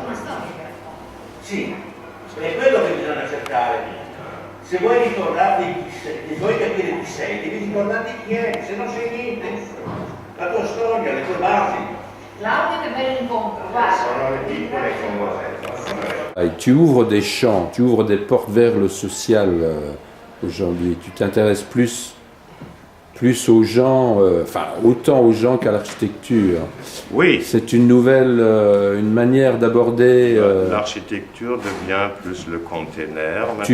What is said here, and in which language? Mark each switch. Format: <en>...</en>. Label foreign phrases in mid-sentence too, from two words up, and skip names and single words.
<it>Sì, è quello che bisogna cercare. Se vuoi ricordarti chi sei, se vuoi capire chi sei, devi ricordarti chi è, se non sei niente. La tua storia, le tue basi. Claudio, che bello incontro, guarda. Sono le piccole cose.</it> <fr>Tu ouvres des champs, tu ouvres des portes vers le social aujourd'hui. Tu t'intéresses plus aux gens, autant aux gens qu'à l'architecture. Oui. C'est une nouvelle, une manière d'aborder. L'architecture devient plus le container maintenant.</fr>